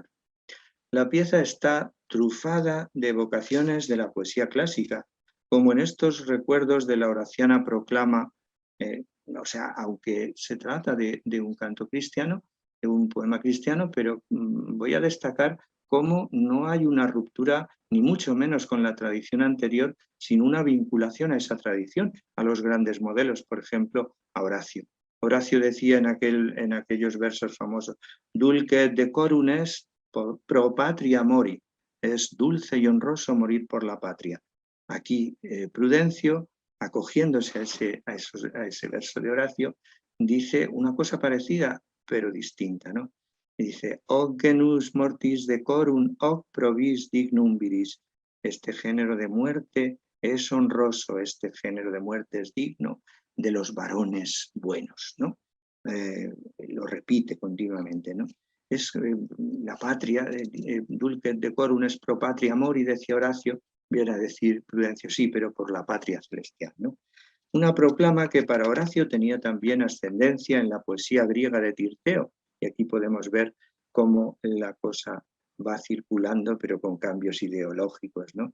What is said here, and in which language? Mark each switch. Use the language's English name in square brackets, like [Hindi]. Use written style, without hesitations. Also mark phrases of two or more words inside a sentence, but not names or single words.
[Spanish] La pieza está trufada de evocaciones de la poesía clásica, como en estos recuerdos de la Horaciana proclama, o sea, aunque se trata de un canto cristiano, de un poema cristiano, pero voy a destacar cómo no hay una ruptura, ni mucho menos con la tradición anterior, sino una vinculación a esa tradición, a los grandes modelos, por ejemplo, a Horacio. Horacio decía en aquellos versos famosos: [Latin] dulce decorum est pro patria mori, [Spanish] es dulce y honroso morir por la patria. Aquí Prudencio, acogiéndose a ese verso de Horacio, dice una cosa parecida pero distinta, ¿no? Y dice: [Latin] hoc genus mortis decorum, hoc provis dignum viris. [Spanish] Este género de muerte es honroso, este género de muerte es digno de los varones buenos, ¿no? Lo repite continuamente, ¿no? Es la patria, [Latin] dulce decorum es pro patria mori, [Spanish] decía Horacio, viene a decir Prudencio, sí, pero por la patria celestial, ¿no? Una proclama que para Horacio tenía también ascendencia en la poesía griega de Tirteo, y aquí podemos ver cómo la cosa va circulando, pero con cambios ideológicos, ¿no?